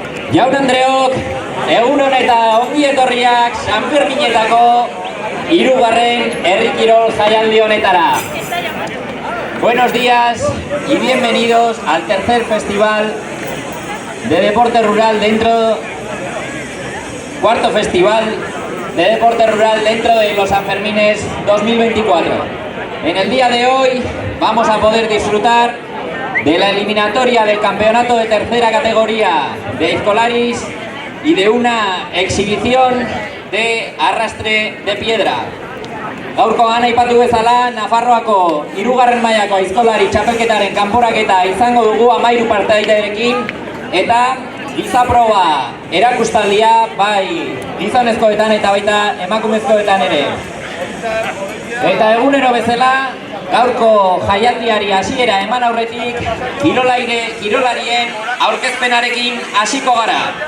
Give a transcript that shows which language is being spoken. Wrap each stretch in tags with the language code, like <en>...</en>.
<eu>Jaun Andreok, egunon eta ongi etorriak San Ferminetako 3. herri kirol jaialdi honetara.</eu> <es>Buenos días y bienvenidos al tercer festival de deporte rural cuarto festival de deporte rural dentro de los Sanfermines 2024. En el día de hoy vamos a poder disfrutar de la eliminatoria del campeonato de tercera categoría de escolaris y de una exhibición de arrastre de piedra.</es> <eu>Gaurkoan aipatu bezala, Nafarroako 3. mailako aizkolari txapelketaren kanporaketa izango dugu 13 partaiderekin eta gizaproba erakustaldia bai gizonezkoetan eta baita emakumezkoetan ere. Eta egunero bezala, gaurko jaialdiari hasiera eman aurretik kirolarien aurkezpenarekin hasiko gara.</eu>